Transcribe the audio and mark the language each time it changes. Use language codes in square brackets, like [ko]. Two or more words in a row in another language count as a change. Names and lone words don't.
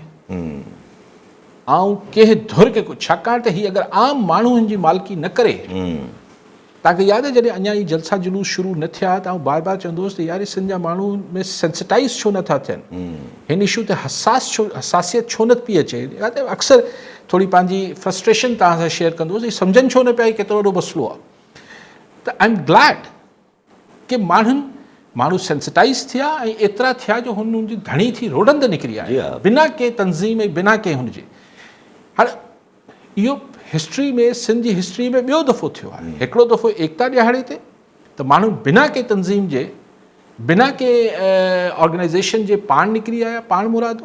[sd] आउं कंहिं धुर खे कुझु, छाकाणि त हीअ अगरि आम माण्हुनि जी मालिकी न करे, तव्हांखे यादि आहे जॾहिं अञा ई जलसा जुलूस शुरू न थिया त आउं बार बार चवंदो हुउसि त यार सिंध जा माण्हू में सेंसिटाइज़ छो नथा थियनि, हिन इशू ते हसासियत छो न पई अचे। अक्सर थोरी पंहिंजी फ्रस्ट्रेशन तव्हां सां शेयर कंदो हुउसि, सम्झनि छो न पिया केतिरो वॾो मसइलो आहे। त [en] I am glad [sd] कि माण्हू सेंसिटाइज़ थिया ऐं एतिरा थिया जो हुननि जी घणी थी रोडंद निकिरी आहे बिना कंहिं तंज़ीम ऐं बिना कंहिं हुनजे। हाणे इहो हिस्ट्री में, सिंध जी हिस्ट्री में ॿियो दफ़ो थियो आहे। हिकिड़ो दफ़ो एकता ॾियारे ते त माण्हू बिना कंहिं तंज़ीम जे, बिना कंहिं ऑर्गेनाइज़ेशन जे पाण निकिरी आया, पाण मुरादो।